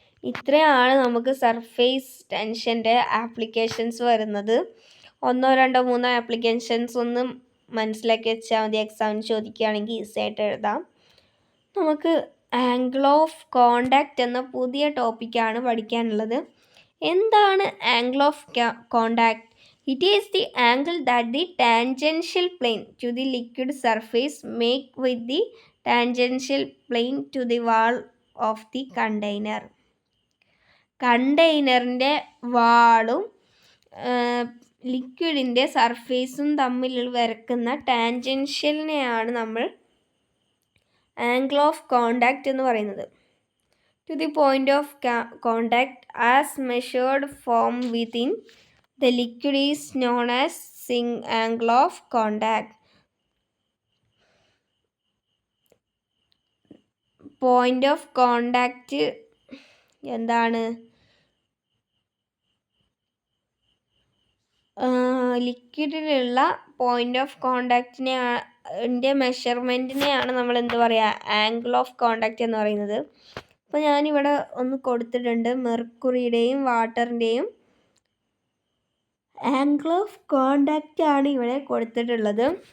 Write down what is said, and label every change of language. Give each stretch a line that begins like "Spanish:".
Malayalam: ഇത്രയാണ് നമുക്ക് surface ടെൻഷൻ്റെ applications വരുന്നത്. 1, 2, 3 ആപ്ലിക്കേഷൻസ് ഒന്ന് മനസ്സിലാക്കി വെച്ചാൽ മതി. എക്സാമിന് ചോദിക്കുകയാണെങ്കിൽ ഈസി ആയിട്ട് എഴുതാം. നമുക്ക് ആംഗിൾ ഓഫ് കോണ്ടാക്റ്റ് എന്ന പുതിയ ടോപ്പിക്കാണ് പഠിക്കാനുള്ളത്. എന്താണ് angle of contact?
English: It is the angle that the tangential plane to the liquid surface make with the tangential plane to the wall of the container.
Malayalam: കണ്ടെയ്നറിൻ്റെ വാളും ലിക്വിഡിൻ്റെ സർഫേസും തമ്മിൽ വരക്കുന്ന ടാൻജൻഷ്യലിനെയാണ് നമ്മൾ ആംഗിൾ ഓഫ് കോണ്ടാക്റ്റ് എന്ന് പറയുന്നത്.
English: To the point of contact as measured from within the liquid is known as angle of contact. Point of contact
Malayalam: എന്താണ്? ലിക്വിഡിലുള്ള point of കോണ്ടാക്റ്റിൻ്റെ മെഷർമെൻറ്റിനെയാണ് നമ്മൾ എന്ത് പറയുക? ആംഗിൾ ഓഫ് കോണ്ടാക്റ്റ് എന്ന് പറയുന്നത്. അപ്പോൾ ഞാനിവിടെ ഒന്ന് കൊടുത്തിട്ടുണ്ട്. മെർക്കുറിയുടെയും വാട്ടറിൻ്റെയും ആംഗിൾ ഓഫ് കോണ്ടാക്റ്റ് ആണ് ഇവിടെ കൊടുത്തിട്ടുള്ളത്.